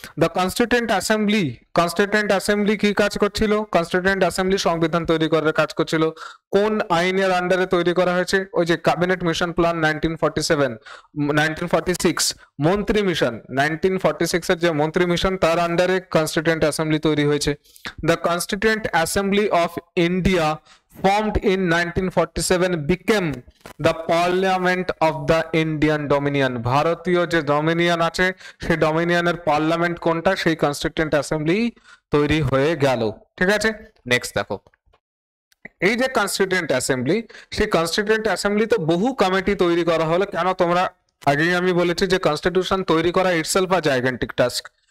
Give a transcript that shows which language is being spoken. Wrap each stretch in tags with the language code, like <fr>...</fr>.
<bn>The constituent assembly কি কাজ করছিল? কনস্টিটিউয়েন্ট অ্যাসেম্বলি সংবিধান তৈরি করার কাজ করছিল। কোন আইনের আন্ডারে তৈরি করা হয়েছে? ওই যে ক্যাবিনেট মিশন প্ল্যান 1946, মন্ত্রী মিশন 1946 এর যে মন্ত্রী মিশন তার আন্ডারে কনস্টিটিউয়েন্ট অ্যাসেম্বলি তৈরি হয়েছে।</bn> <en>The constituent assembly of India formed in 1947 became the parliament of the Indian Dominion।</en> <bn>ভারতীয় যে ডমিনিয়ন আছে সেই ডমিনিয়নের পার্লামেন্ট কোনটা? সেই কনস্টিটিউয়েন্ট অ্যাসেম্বলি তৈরি হয়ে গেল, ঠিক আছে। নেক্সট দেখো, এই যে কনস্টিটিউয়েন্ট অ্যাসেম্বলি, সেই কনস্টিটিউয়েন্ট অ্যাসেম্বলিতে বহু কমিটি তৈরি করা হলো। কেন? তোমরা আগেই আমি বলেছি যে কনস্টিটিউশন তৈরি করা</bn> <en>Itself a gigantic task.</en>